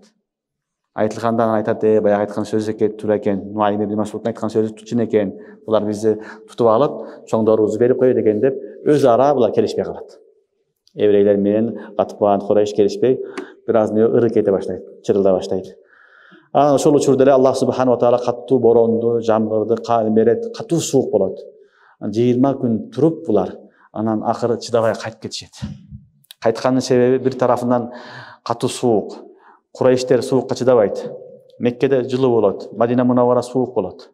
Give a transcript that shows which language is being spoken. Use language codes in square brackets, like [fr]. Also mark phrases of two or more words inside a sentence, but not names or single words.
[ky] Айтылганда анан айтат, баягы айткан сөзү экен, туура экен. Нуайм ибн Масудтун айткан сөзү чын экен. Булар бизди тутуп алып, чоңдорубузду берип коет экен деп өз ара булар келишпей калат. Еврейлер менен Катфан, Курайш келишпей, бир аз ыры кете баштайт, чырылда баштайт. Анан ошол учурда эле Аллах [ar] سبحانه وتعالى [ky] каттуу боронду, жамгырды берет, каттуу суук болот. 20 күн туруп булар анан акыры чыдабай кайтып кетишет. Кайткандын себеби бир тарафынан катуу суук. Курайштер суукка чыдабайт. Меккеде жылуу болот, Мадина Мунаввара суук болот.